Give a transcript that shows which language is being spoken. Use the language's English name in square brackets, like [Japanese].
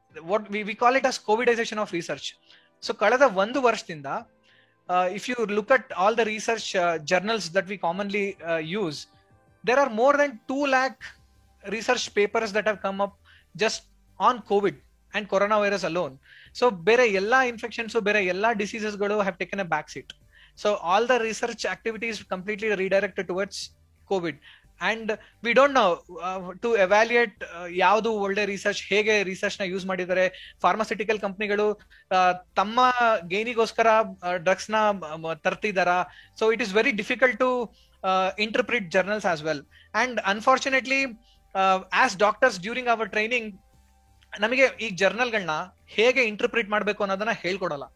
[English] What we call it as covidisation of research. [Kannada] So ಕಳೆದ 1 ವರ್ಷದಿಂದ [English] If you look at all the research journals that we commonly use, there are more than 2 lakh research papers that have come up just on COVID and coronavirus alone. So bere ella infections, bere ella diseases galu have taken a back seat. So all the research activities completely redirected towards COVID, and we don't know to evaluate [Kannada] ಯಾವುದು ಒಳ್ಳೆ research, ಹೇಗೆ research ನ use ಮಾಡಿದ್ದಾರೆ. Pharmaceutical ಕಂಪನಿಗಳು ತಮ್ಮ ಗೇನಿಗೋಸ್ಕರ drugs ನ ತರ್ತಿದಾರ. [English] So it is very difficult to interpret journals as well. And unfortunately as doctors during our training [Kannada] ನಮಗೆ ಈ ಜರ್ನಲ್ಗಳನ್ನ ಹೇಗೆ ಇಂಟರ್ಪ್ರಿಟ್ ಮಾಡ್ಬೇಕು ಅನ್ನೋದನ್ನ ಹೇಳ್ಕೊಡಲ್ಲ.